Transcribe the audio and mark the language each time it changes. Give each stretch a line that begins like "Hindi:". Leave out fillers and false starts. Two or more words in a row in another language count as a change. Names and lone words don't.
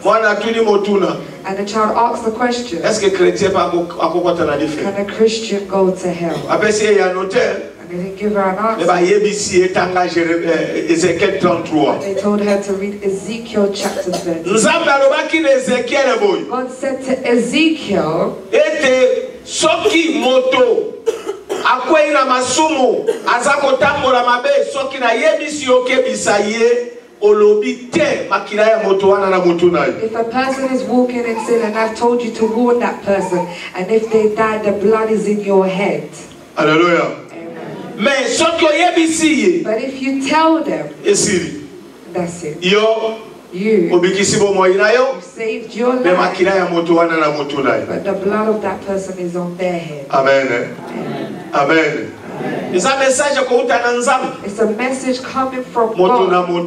English: And the child asks the question, can a Christian go to hell? And they didn't give her an answer. They told her to read Ezekiel chapter 30. God said to Ezekiel,
Lingala: soki moto akwei na masumu azakotambola mabe soki na yebisi okebisa ye olobi te makila ya moto wana na moto nayo.
English: If a person is walking in sin and I've told you to warn that person, and if they die, the blood is in your head.
Lingala: Hallelujah. Mais soki oyebisi ye,
English: but if you tell them,
Lingala: esiri,
English: that's it. Yo you saved your life, but the blood of that person is on their head. Amen. Amen. It's a message coming from God.